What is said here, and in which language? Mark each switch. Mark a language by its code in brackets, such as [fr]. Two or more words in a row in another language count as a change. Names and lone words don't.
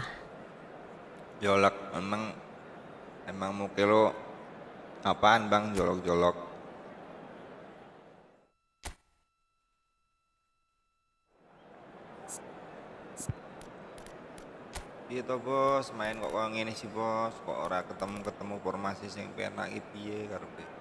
[id] Jolok emang muka lo apaan bang, jolok-jolok. [jv] Gitu bos, main kok ngene sih bos, kok ora ketemu formasi sing penak iki piye karepe.